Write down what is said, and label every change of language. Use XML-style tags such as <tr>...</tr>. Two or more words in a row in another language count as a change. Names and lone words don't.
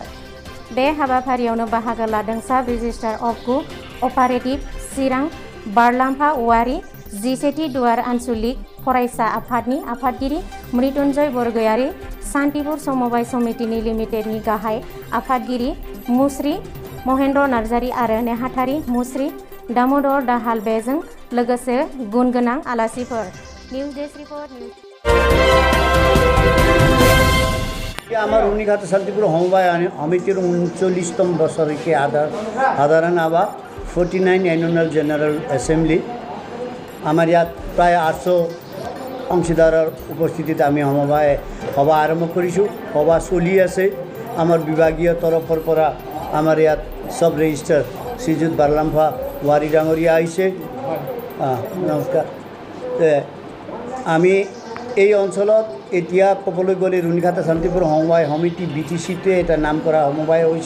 <brx>बे हाबाफारियावनो बाहागो लादों साब</brx> <en>Registrar of Cooperative</en> <brx>चिरां बारलाम्फा औवारि 11थि दुवार आन्सलिक फरायसा आफादनि आफादगिरि मृत्युन्जय बरगयारि सान्तिपुर सम'बाय समितिनि लिमिटेडनि गाहाय आफादगिरि मुस्रि महेन्द्र नार्जारि आरो नेहाथारि मुस्रि दामोदर दाहाल बेजों लोगोसे गुन गोनां आलासिफोर।</brx> <en>News desk report.</en> <as>আমার রুনিঘাট শান্তিপুর সমবায় সমিতির 39তম বছরকে সাধারণ সভা 49</as> <en>annual general assembly</en> <as>আমার ইয়াত প্রায় 800 অংশীদাৰৰ উপস্থিতিত আমি সমবায় সভা আৰম্ভ কৰিছোঁ। সভা চলি আছে। আমাৰ বিভাগীয় তৰফৰ পৰা আমাৰ ইয়াত সব ৰেজিষ্ট্ৰাৰ শ্ৰীযুত বাৰলাম্ফা ৱাৰী ডাঙৰীয়া আহিছে। নমস্কাৰ। আমি এই অঞ্চলত এতিয়া ক'বলৈ গ'লে ৰুনিঘাট শান্তিপুৰ সমবায় সমিতি BTCতে এটা নাম কৰা সমবায় হৈছে।</as>